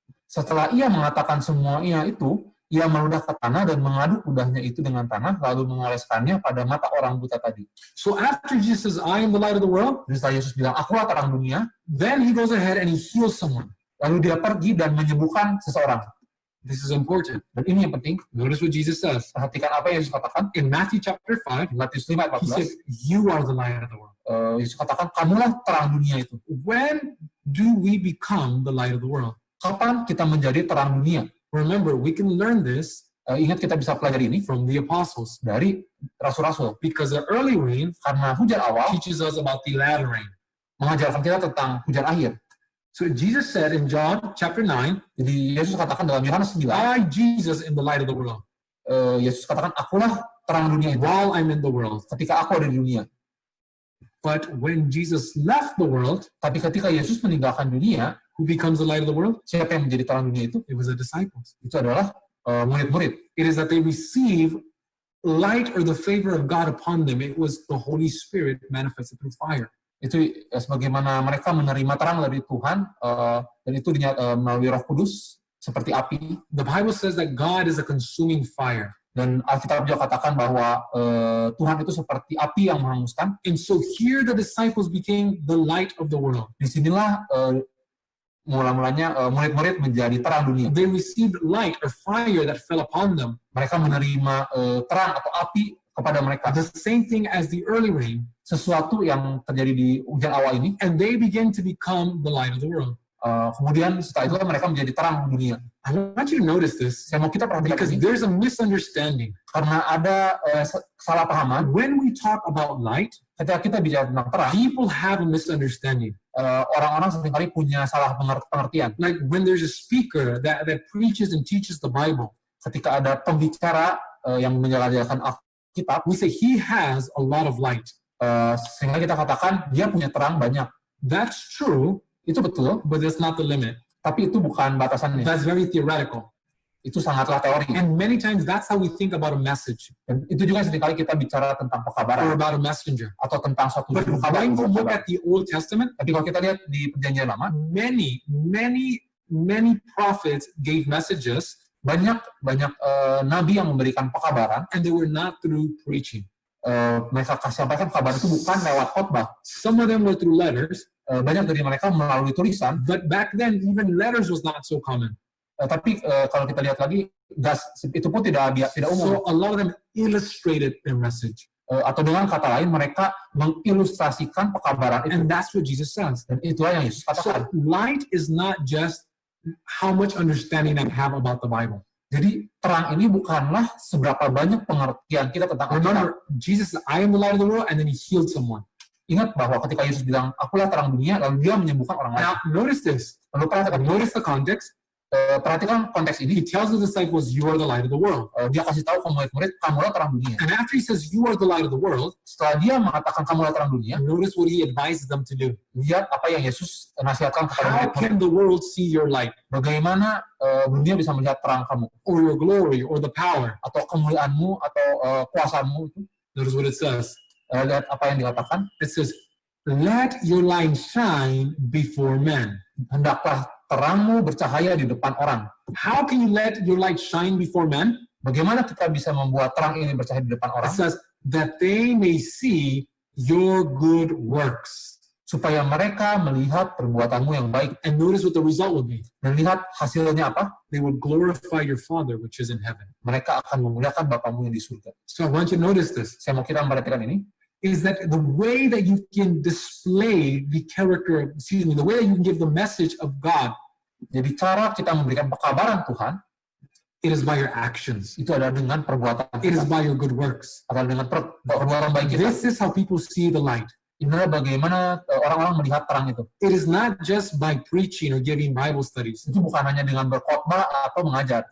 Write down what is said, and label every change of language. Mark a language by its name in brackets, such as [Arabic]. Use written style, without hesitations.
[Indonesian] Setelah ia mengatakan semuanya itu, ia meludah ke tanah dan mengaduk ludahnya itu dengan tanah, lalu mengoleskannya pada mata orang buta tadi. [English] So after Jesus says, I am the light of the world, [Indonesian] Jadi setelah Yesus bilang, akulah terang dunia, [English] then he goes ahead and he heals someone. [Indonesian] lalu dia pergi dan menyembuhkan seseorang. [English] This is important. [Indonesian] Dan ini yang penting, [English] Notice what Jesus says. [Indonesian] perhatikan apa yang Yesus katakan. [English] In Matthew chapter 5, [Indonesian] Di Matius 5 ayat [English] he said, [Indonesian] 14, [English] you are the light of the world. [Indonesian] Yesus katakan, kamulah terang dunia itu. [English] When do we become the light of the world? [Indonesian] Kapan kita menjadi terang dunia? [English] Remember, we can learn this [Indonesian] Ingat kita bisa pelajari ini [English] from the apostles, [Indonesian] dari rasul-rasul. [English] because the early rain [Indonesian] Karena hujan awal [English] teaches us about the latter rain. [Indonesian] mengajarkan kita tentang hujan akhir. [English] So Jesus said in John chapter 9, [Indonesian] Jadi Yesus katakan dalam Yohanes 9, [English] I, Jesus, am the light of the world. [Indonesian] Yesus katakan, akulah terang dunia itu. [English] While I'm in the world. [Indonesian] Ketika aku ada di dunia. [English] But when Jesus left the world, [Indonesian] Tapi ketika Yesus meninggalkan dunia, [English] who becomes the light of the world? [Indonesian] siapa yang menjadi terang dunia itu? [English] It was the disciples. [Indonesian] Itu adalah murid-murid. [English] It is that they receive light or the favor of God upon them. It was the Holy Spirit manifested through fire. [Indonesian] Itu sebagaimana mereka menerima terang dari Tuhan, dan itu melalui Roh Kudus seperti api. [English] The Bible says that God is a consuming fire. [Indonesian] Dan Alkitab juga katakan bahwa Tuhan itu seperti api yang menghanguskan. [English] And so here the disciples became the light of the world. [Indonesian] Disinilah mula-mulanya murid-murid menjadi terang dunia. [English] They received light or fire that fell upon them. [Indonesian] Mereka menerima terang atau api kepada mereka. [English] The same thing as the early rain. [Indonesian] Sesuatu yang terjadi di hujan awal ini. [English] And they began to become the light of the world. [Indonesian] Kemudian setelah itu mereka menjadi terang dunia. [English] I want you to notice this [Indonesian] Saya mau kita perhatikan [English] because [Indonesian] ini [English] there's a misunderstanding. [Indonesian] karena ada salah pahaman. [English] When we talk about light, [Indonesian] Ketika kita bicara tentang terang, [English] people have a misunderstanding. [Indonesian] orang-orang seringkali punya salah pengertian. [English] Like when there's a speaker that preaches and teaches the Bible, [Indonesian] Ketika ada pembicara yang menjelaskan Alkitab, [English] we say he has a lot of light. [Indonesian] sehingga kita katakan dia punya terang banyak. [English] That's true, [Indonesian] Itu betul, [English] but that's not the limit. [Indonesian] tapi itu bukan batasannya. [English] That's very theoretical. [Indonesian] Itu sangatlah teori. [English] And many times that's how we think about a message [Indonesian] Dan itu juga seringkali kita bicara tentang [English] or [Indonesian] pekabaran [English] about a messenger. [Indonesian] atau tentang suatu [English] But [Indonesian] juru kabar. [English] when you look at the Old Testament, [Indonesian] Tapi kalau kita lihat di Perjanjian Lama, [English] many prophets gave messages, [Indonesian] banyak nabi yang memberikan pekabaran. [English] and they were not through preaching. [Indonesian] Mereka sampaikan kabar itu bukan lewat khotbah. [English] Some of them were through letters, [Indonesian] Banyak dari mereka melalui tulisan. [English] but back then even letters was not so common. [Indonesian] Tapi kalau kita lihat lagi, itu pun tidak umum. [English] So a lot of them illustrated their message. [Indonesian] Atau dengan kata lain, mereka mengilustrasikan pekabaran itu. [English] And that's what Jesus says. [Indonesian] Dan itulah yang Yesus [English] So [Indonesian] katakan. [English] light is not just how much understanding I have about the Bible. [Indonesian] Jadi terang ini bukanlah seberapa banyak pengertian kita tentang Alkitab. [English] Remember, Jesus said, I am the light of the world, and then he healed someone. [Indonesian] Ingat bahwa ketika Yesus bilang, akulah terang dunia, lalu dia menyembuhkan orang lain. [English] Now, notice this. [Indonesian] Lalu [English] Notice the context. [Indonesian] perhatikan konteks [English] He [Indonesian] ini. [English] tells the disciples, you are the light of the world. [Indonesian] Dia kasih tahu ke murid-murid, kamulah terang dunia. [English] And after he says, you are the light of the world, [Indonesian] Setelah dia mengatakan kamulah terang dunia, [English] notice what he advises them to do. [Indonesian] lihat apa yang Yesus nasihatkan kepada [English] How [Indonesian] murid-murid. [English] can the world see your light, [Indonesian] Bagaimana dunia bisa melihat terang kamu, [English] or your glory, or the power? [Indonesian] atau kemuliaanmu, atau kuasamu itu. [English] Notice what it says. [Indonesian] Lihat apa yang dikatakan. [English] It says, let your light shine before men. [Indonesian] Hendaklah terangmu bercahaya di depan orang. [English] How can you let your light shine before men? [Indonesian] Bagaimana kita bisa membuat terang ini bercahaya di depan [English] It [Indonesian] orang? [English] says, that they may see your good works. [Indonesian] Supaya mereka melihat perbuatanmu yang baik. [English] And notice what the result will be. [Indonesian] Dan lihat hasilnya apa? [English] They will glorify your Father which is in heaven. [Indonesian] Mereka akan memuliakan Bapamu yang di surga. [English] So I want you to notice this, [Indonesian] Saya mau kita memperhatikan ini. [English] is that the way that you can display the character, the way that you can give the message of God, [Indonesian] Jadi cara kita memberikan pekabaran Tuhan, [English] it is by your actions. [Indonesian] itu adalah dengan perbuatan [English] It is [Indonesian] kita. [English] by your good works. [Indonesian] Adalah dengan perbuatan baik kita. [English] This is how people see the light. [Indonesian] Inilah bagaimana orang-orang melihat terang itu. [English] It is not just by preaching or giving Bible studies. [Indonesian] Itu bukan hanya dengan berkhotbah atau mengajar.